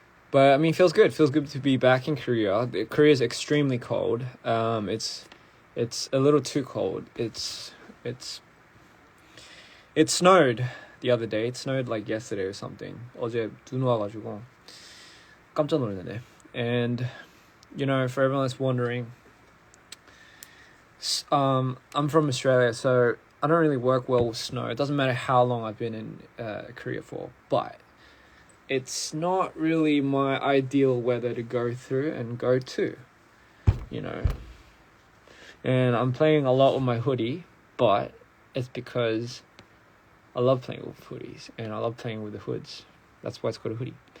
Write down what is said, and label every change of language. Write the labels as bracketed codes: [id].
[en] But I mean, feels good. Feels good to be back in Korea. Korea is extremely cold. It's a little too cold. It snowed the other day. It snowed like yesterday or something. [ko] 어제 눈 와가지고 깜짝 놀랐네. [en] And for everyone that's wondering, I'm from Australia, so I don't really work well with snow. It doesn't matter how long I've been in Korea for, but it's not really my ideal weather to go through and go to, And I'm playing a lot with my hoodie, but it's because I love playing with hoodies and I love playing with the hoods. That's why it's called a hoodie.